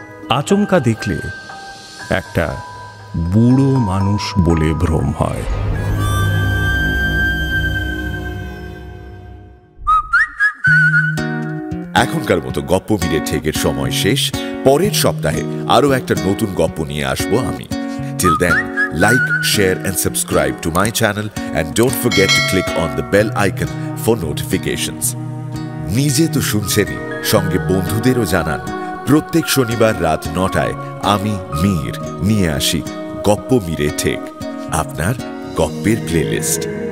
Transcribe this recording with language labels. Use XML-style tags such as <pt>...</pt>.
<bn>আচমকা দেখলে একটা বুড়ো মানুষ বলে ভ্রম হয়। এখনকার মতো গপ্প মিরে ঠেকের সময় শেষ। পরের সপ্তাহে আরো একটা নতুন গপ্প নিয়ে আসবো আমি।</bn> <en>Till then, like, share and subscribe to my channel and don't forget to click on the bell icon for notifications.</en> <bn>নিজে তো শুনছেনই, সঙ্গে বন্ধুদেরও জানান। প্রত্যেক শনিবার রাত 9টায় আমি মীর নিয়ে আসি গপ্প মিরে ঠেক, আপনার গপ্পের প্লেলিস্ট।</bn>